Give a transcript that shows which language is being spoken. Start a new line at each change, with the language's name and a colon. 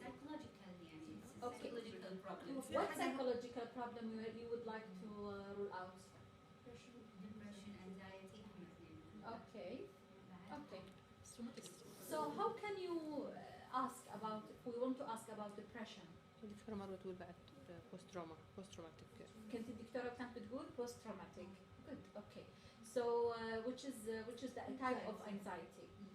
English: Psychological
Arabic: يعني.
English: Okay. Psychological problem. What psychological problem you would like to rule out?
Arabic: anxiety هم اثنين.
English: Okay. Okay. So how can you ask about, if we want to ask about depression?
Arabic: الدكتورة مروة تقول بعد
English: post traumatic.
Arabic: كنت الدكتورة كانت بتقول
English: post traumatic. Good. Okay. So which is the type of anxiety?